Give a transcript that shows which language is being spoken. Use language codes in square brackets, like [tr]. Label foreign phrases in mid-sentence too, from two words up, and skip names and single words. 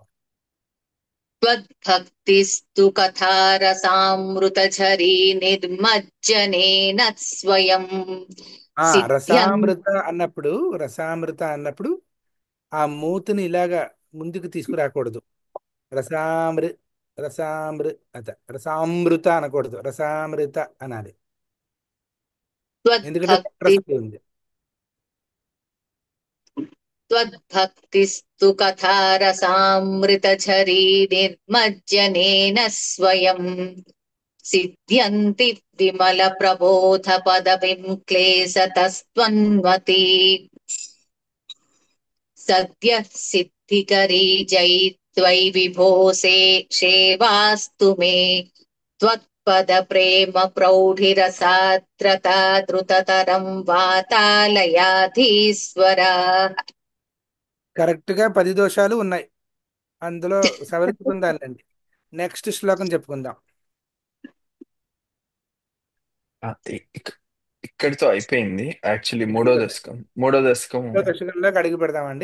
[sa] త్వద్భక్తిస్తు కథారసామృతఝరీ నిర్మజ్జనేన స్వయం సిద్ధ్యం. [te] రసామృత అన్నప్పుడు ఆ మూతిని ఇలాగా ముందుకు తీసుకురాకూడదు. రసామృ రసామృ రసామృత అనకూడదు, రసామృత అనాలి. ఎందుకంటే [sa] త్వద్భక్తి [te] రసం ఉంది. [sa] त्वद्भक्तिस्तु कथारसामृतझरी निर्मज्जनेन स्वयं सिद्ध्यन्ति विमलप्रबोधपदवीं क्लेशतस्त्वन्वती सद्यः सिद्धिकरी जयित्वयि विभो सेवास्तु मे त्वत्पदप्रेम प्रौढिरसाद्रता द्रुततरं वातालयाधीश्वरा. [te] కరెక్ట్ గా 10 దోషాలు ఉన్నాయి, అందులో సవరించుకుందాలండి. నెక్స్ట్ శ్లోకం చెప్పుకుందాం. ఆ, ఇక్కడితో అయిపోయింది. యాక్చువల్లీ మూడో దశకం దశకంలోకి అడిగి పెడదామండి.